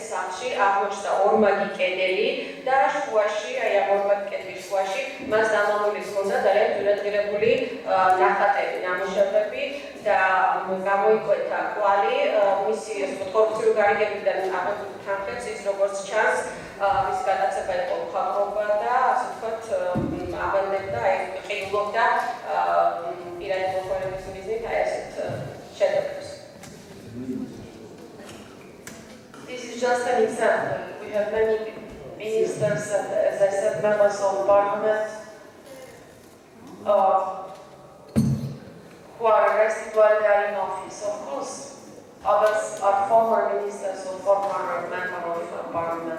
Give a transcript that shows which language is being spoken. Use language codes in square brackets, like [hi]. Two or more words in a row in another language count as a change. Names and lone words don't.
[ka] სახლში აღმოჩნდა ორმაგი კედელი და შუაში, აი ამ ორმაგი კედლის შუაში მას დამალული ჰქონდა ძალიან ძვირადღირებული ნახატები, ნამუშევრები და გამოიკვეთა კვალი მისი კორუფციული გარიგებიდან აღებული თანხებს, ის როგორც ჩანს, მისი გადაცემა იყო მხატვრობა და ასე ვთქვათ, აბანდებდა, აი ყიდულობდა პირადი მოხმარების მიზნით აი ასეთ შედევრებს. [en] This is just an example. We have many ministers and, as I said, members of parliament who are arrested while they are in office. Of course, others are former ministers or former members of parliament.